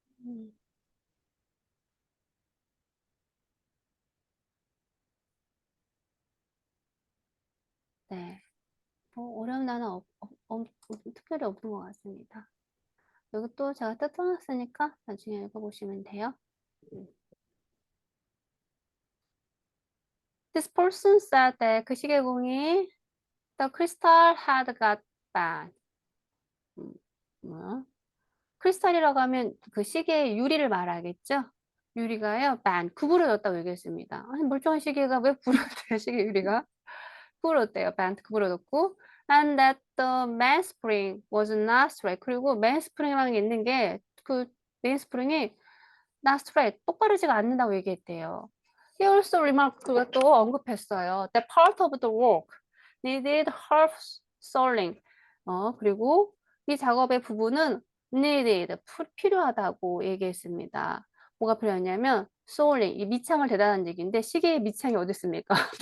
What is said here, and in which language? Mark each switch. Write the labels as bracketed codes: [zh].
[ko] 음, 네. 뭐 어려운 단어 특별히 없는 것 같습니다. 여기 또 제가 뜯어놨으니까 나중에 읽어보시면 돼요. [en] This person said that [ko] 그 시계공이 [en] the crystal had got bad. [ko] 뭐야? 크리스탈이라고 하면 그 시계의 유리를 말하겠죠? 유리가요, 구부러졌다고 얘기했습니다. 아니, 멀쩡한 시계가 왜 부러져요, 시계 유리가? 구부러졌대요, 구부러졌고. [en] And that the mainspring was not straight. [ko] 그리고 mainspring이라는 게 있는 게, 그 mainspring이 [en] not straight, [ko] 똑바르지가 않는다고 얘기했대요. [en] He also remarked, [ko] 그가 또 언급했어요. [en] That part of the work needed half soling. [ko] 그리고 이 작업의 부분은 needed, 필요하다고 얘기했습니다. 뭐가 필요하냐면 soling, 이 밑창을 대다는 얘기인데 시계의 밑창이 어디 있습니까?